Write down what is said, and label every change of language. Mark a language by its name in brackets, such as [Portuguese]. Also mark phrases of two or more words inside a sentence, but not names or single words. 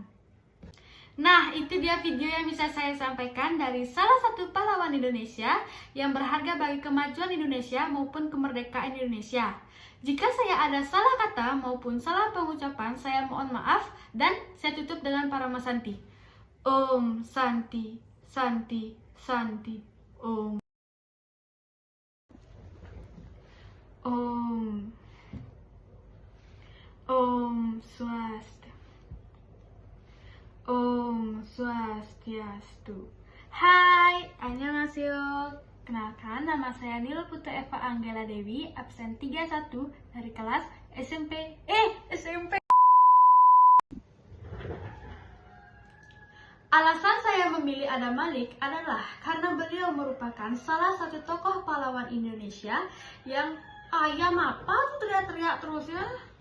[Indonesian] Nah, itu dia video yang bisa saya sampaikan dari salah satu pahlawan Indonesia yang berharga bagi kemajuan Indonesia maupun kemerdekaan Indonesia. Jika saya ada salah kata maupun salah pengucapan, saya mohon maaf dan saya tutup dengan Parama Santi. [Sanskrit] Om Santi, Santi, Santi, Om. Om. Om Swastika. Om Swastiastu. [Indonesian] Hai, annyeonghaseyo. Kenalkan, nama saya Nil Putu Eva Anggela Dewi, absen 31 dari kelas SMP. Alasan saya memilih Adam Malik adalah karena beliau merupakan salah satu tokoh pahlawan Indonesia yang ayam apa tuh teriak-teriak terus ya.